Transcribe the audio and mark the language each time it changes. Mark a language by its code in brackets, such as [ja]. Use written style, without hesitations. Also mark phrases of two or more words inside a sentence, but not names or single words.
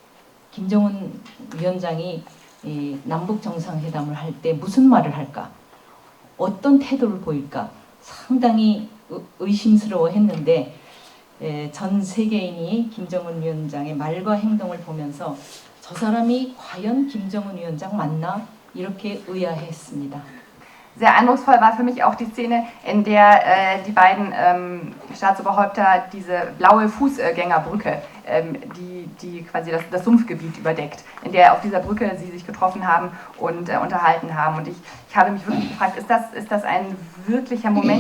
[ko] 김정은 위원장이 남북 정상회담을 할 때 무슨 말을 할까? 어떤 태도를 보일까? 상당히 의심스러워했는데 전 세계인이 김정은 위원장의 말과 행동을 보면서 저 사람이 과연 김정은 위원장 맞나? 이렇게 의아해했습니다. [de] Sehr eindrucksvoll war für mich auch die Szene, in der die beiden Staatsoberhäupter diese blaue Fußgängerbrücke, die quasi das Sumpfgebiet überdeckt, in der auf dieser Brücke sie sich getroffen haben und unterhalten haben. Und ich habe mich wirklich gefragt, ist das ein wirklicher Moment?